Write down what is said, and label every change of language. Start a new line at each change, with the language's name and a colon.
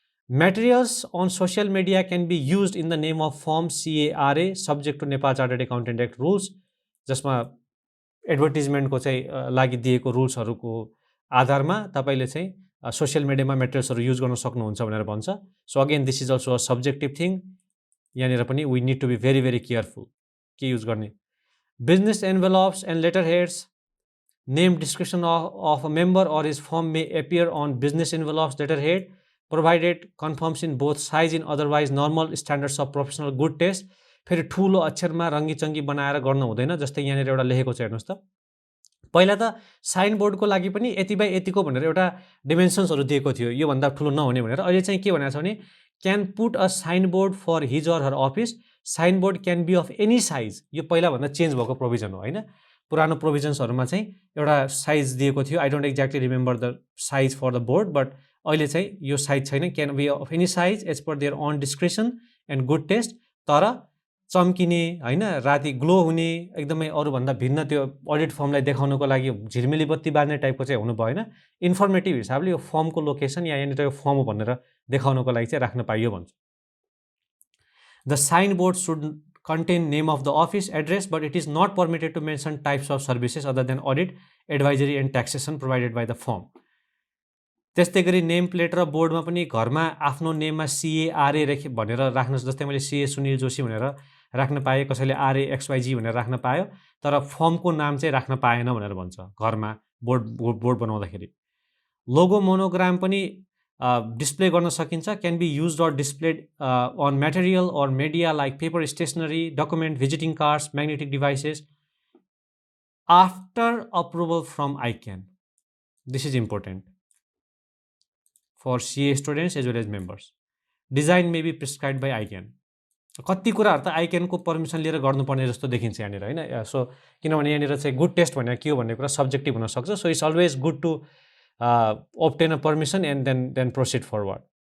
English: materials on social media can be use in the name of firm CARA subject to Nepal chartered accountant act rules, जसमा
Nepali: एडभर्टिजमेन्टको चाहिँ लागि दिएको रुल्सहरूको आधारमा तपाईँले चाहिँ सोसियल मिडियामा मेटेरियल्सहरू युज गर्न सक्नुहुन्छ भनेर भन्छ।
English: So again this is also a subjective thing.
Nepali: यहाँनिर पनि
English: we need to be very very careful
Nepali: के युज गर्ने।
English: Business envelopes and letter heads, name description of a member or his firm may appear on business envelopes letterhead provided conforms in both size in otherwise normal standards of professional good taste।
Nepali: फेरि ठुलो अक्षरमा रङ्गी चङ्गी बनाएर गर्नु हुँदैन। जस्तै यहाँनिर एउटा लेखेको छ हेर्नुहोस् त, पहिला त साइन बोर्डको लागि पनि यति बाई यतिको भनेर एउटा डिमेन्सन्सहरू दिएको थियो, योभन्दा ठुलो नहुने भनेर। अहिले चाहिँ के भनेको छ भने
English: Can put a sign board for his or her office, sign board can be of any size.
Nepali: यो पहिलाभन्दा चेन्ज भएको प्रोभिजन हो होइन। पुरानो प्रोभिजन्सहरूमा चाहिँ एउटा साइज दिएको थियो,
English: I don't exactly remember the size for the board, but
Nepali: अहिले चाहिँ यो साइज छैन,
English: Can be of any size as per there on description and good taste.
Nepali: तर चम्किने होइन, राति ग्लो हुने, एकदमै अरूभन्दा भिन्न त्यो अडिट फर्मलाई देखाउनको लागि झिलमिली बत्ती बाल्ने टाइपको चाहिँ हुनु भएन। इन्फर्मेटिभ हिसाबले यो फर्मको लोकेसन या यहाँनिर यो फर्म हो भनेर देखाउनको लागि चाहिँ राख्न पाइयो भन्छ।
English: The sign board should contain name of the office address, but it is not permitted to mention types of services other than audit, advisory and taxation provided by the firm।
Nepali: त्यस्तै गरी name plate र बोर्डमा पनि घरमा आफ्नो नेममा CA भनेर राख्नुहोस्। जस्तै मैले CA सुनिल जोशी भनेर राख्न पाएँ, कसैले RAXYG भनेर राख्न पायो, तर फर्मको नाम चाहिँ राख्न पाएन भनेर भन्छ घरमा बोर्ड बनाउँदाखेरि। लोगो मोनोग्राम पनि डिस्प्ले गर्न सकिन्छ,
English: Can be use or displayed on material or media like paper, stationery, document, visiting cards, magnetic devices after approval from ICAN। This is important for CA students as well as members. Design may be prescribe by ICAN।
Nepali: कति कुराहरू त ICAN को permission लिएर गर्नुपर्ने जस्तो देखिन्छ यहाँनिर होइन। सो किनभने यहाँनिर चाहिँ गुड टेस्ट भनेर के हो भन्ने कुरा सब्जेक्टिभ हुनसक्छ।
English: So it's always good to obtain a permission and then proceed forward।